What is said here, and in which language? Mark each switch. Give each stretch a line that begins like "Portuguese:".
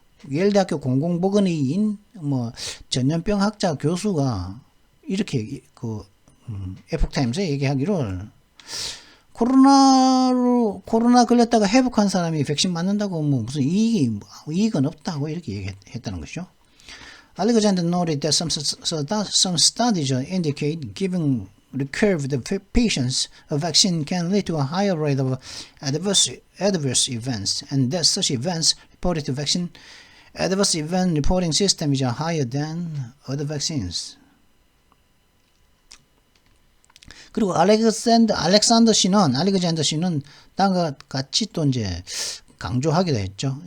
Korean: 예일대학교 공공보건의인 뭐 전염병 학자 교수가 이렇게 그 에포크타임스에 얘기하기를 코로나 걸렸다가 회복한 사람이 백신 맞는다고 뭐 무슨 이익은 없다고 이렇게 얘기했다는 것이죠.
English: Alexander noted that some studies indicate giving recovered patients a vaccine can lead to a higher rate of adverse events, and that such events reported to vaccine adverse event reporting system is higher than other vaccines.
Korean: 그리고 알렉산더 씨는 다음과 같이 또 이제 강조하기도 했죠.